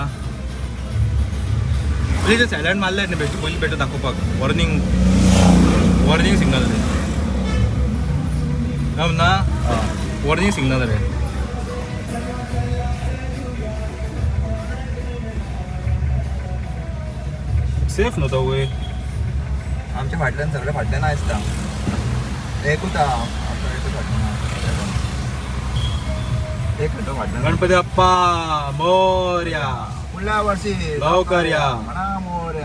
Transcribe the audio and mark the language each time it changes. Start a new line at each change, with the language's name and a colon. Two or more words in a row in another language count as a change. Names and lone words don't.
Konkani: पहिले ते सायलेंट मारले ना बेस्ट पहिले बेटर दाखवपाक
English: warning signal
Konkani: रे ना.
English: warning signal
Konkani: रे. सेफ नव्हता वय. आमच्या फाटल्यान सगळे फाटल्यान आसता. एक होता आमचा एकच फाटल्यान. एक होता फाटल्यान.
Marathi: गणपती बाप्पा मोरया. पुढल्या वर्षी लवकर या. म्हणा मोरया